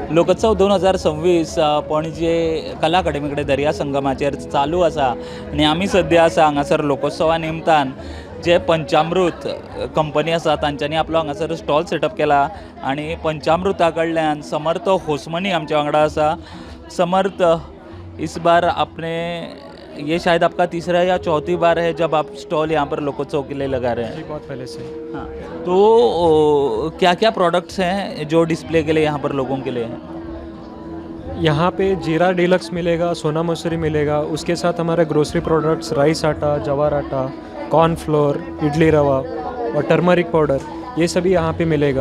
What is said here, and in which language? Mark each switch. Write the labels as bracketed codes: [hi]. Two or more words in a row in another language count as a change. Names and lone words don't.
[kok] लोकोत्सव 2026 पणजे कला अकादमीकडे दर्या संगमाचेर चालू आसा आनी आमी सद्या आसा हांगासर लोकोत्सवा निमतान जे पंचामृत कंपनी आसा तांच्यांनी आपलो हांगासर स्टॉल सेटअप केला आनी पंचामृता कडल्यान समर्थ होसमनी आमच्या वांगडा आसा। [hi] समर्थ, इस बार आपने ये शायद आपका तीसरा या चौथी बार है जब आप स्टॉल यहाँ पर लोकोत्सव के लिए लगा रहे हैं। जी, बहुत पहले से। हाँ, तो क्या क्या प्रोडक्ट्स हैं जो डिस्प्ले के लिए यहाँ पर लोगों के लिए हैं? यहाँ पे जीरा डीलक्स मिलेगा, सोना मसूरी मिलेगा, उसके साथ हमारे [en] grocery products rice [hi] आटा, जवार आटा, कॉर्नफ्लोर, इडली रवा और [en] turmeric powder, [hi] ये सभी यहाँ पे मिलेगा।